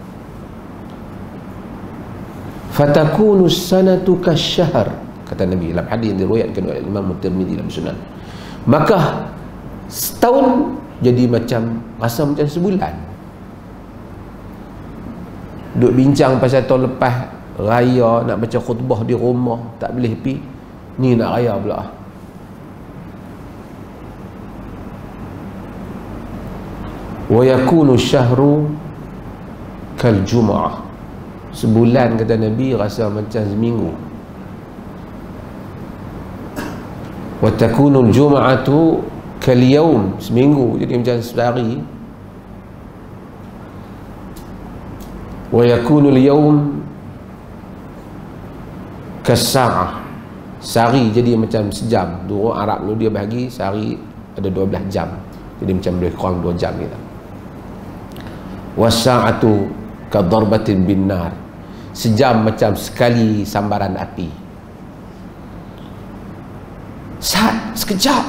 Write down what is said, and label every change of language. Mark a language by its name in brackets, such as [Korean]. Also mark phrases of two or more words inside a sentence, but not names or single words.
[Arabic] فتكون السنة كالشهر, [Malay] kata Nabi dalam hadis yang diriwayatkan oleh Imam Tirmizi dalam Sunan. Maka setahun jadi rasa macam sebulan. Duk bincang pasal tahun lepas raya, nak baca khutbah di rumah tak boleh pi, ni nak raya pula. [Arabic] ويكون الشهر كالجمعة. [Malay] Sebulan kata Nabi rasa macam seminggu. [Arabic] وتكون الجمعة كاليوم, [Malay] seminggu jadi macam sehari. [Arabic] ويكون اليوم كالساعة, [Malay] sehari jadi macam sejam. Dulu Arab tu dia bagi sehari ada 12 jam, jadi macam lebih kurang 2 jam kita. [Arabic] والساعة كضربة بالنار, [Malay] sejam macam sekali sambaran api. Saat sekejap.